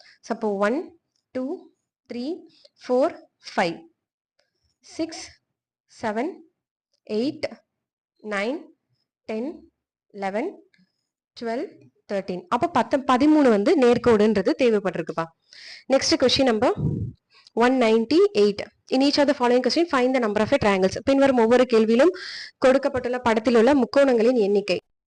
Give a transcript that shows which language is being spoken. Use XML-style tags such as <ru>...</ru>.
<ta>So அப்போ 1 2 3 4 5 6 7 8 9 10 11 12 13. அப்போ 13 வந்து நேர்கோடுன்றது தேவைப்பட்டிருக்குப்பா. Next question number 198.</ta> <en>In each of the following question find the number of triangles.</en> <ta>பின்வரும் ஒவ்வொரு கேள்வியிலும் கொடுக்கப்பட்டுள்ள படத்தில் உள்ள முக்கோணங்களின் எண்ணிக்கை.</ta>